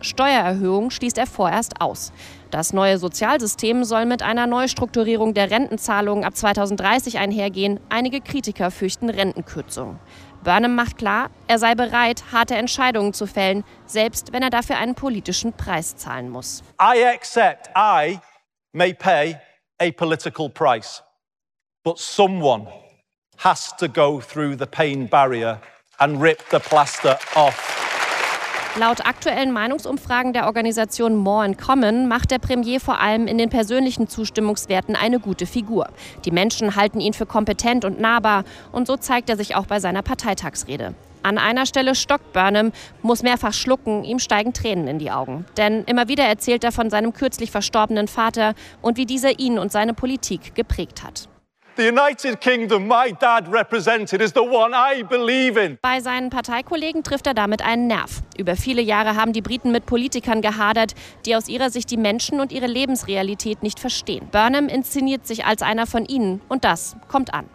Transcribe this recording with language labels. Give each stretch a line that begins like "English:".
German: Steuererhöhungen schließt er vorerst aus. Das neue Sozialsystem soll mit einer Neustrukturierung der Rentenzahlungen ab 2030 einhergehen. Einige Kritiker fürchten Rentenkürzungen. Burnham macht klar, er sei bereit, harte Entscheidungen zu fällen, selbst wenn er dafür einen politischen Preis zahlen muss.
English: I accept I may pay a political price, but someone has to go through the pain barrier and rip the plaster off.
German: Laut aktuellen Meinungsumfragen der Organisation More and Common macht der Premier vor allem in den persönlichen Zustimmungswerten eine gute Figur. Die Menschen halten ihn für kompetent und nahbar und so zeigt er sich auch bei seiner Parteitagsrede. An einer Stelle stockt Burnham, muss mehrfach schlucken, ihm steigen Tränen in die Augen. Denn immer wieder erzählt er von seinem kürzlich verstorbenen Vater und wie dieser ihn und seine Politik geprägt hat.
English: The United Kingdom my dad represented is the one I believe in.
German: Bei seinen Parteikollegen trifft er damit einen Nerv. Über viele Jahre haben die Briten mit Politikern gehadert, die aus ihrer Sicht die Menschen und ihre Lebensrealität nicht verstehen. Burnham inszeniert sich als einer von ihnen und das kommt an.